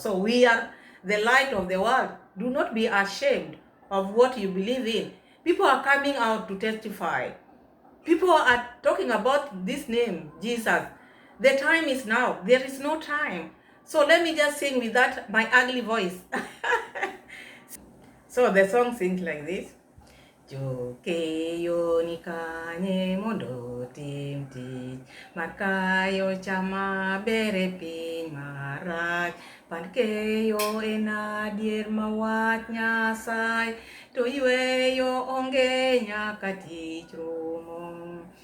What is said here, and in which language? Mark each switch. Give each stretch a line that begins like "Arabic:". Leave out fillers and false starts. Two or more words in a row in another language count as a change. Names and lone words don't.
English: So we are the light of the world. Do not be ashamed of what you believe in. People are coming out to testify. People are talking about this name, Jesus. The time is now. There is no time. So let me just sing with that, my ugly voice. So the song sings like this.
Luo (Kenya and Tanzania): Jokeyo nikanye mondo tim tich markayo chama bere piny marach pankeyo en adier mawach Nyasaye to yweyo onge nyaka tich rumo.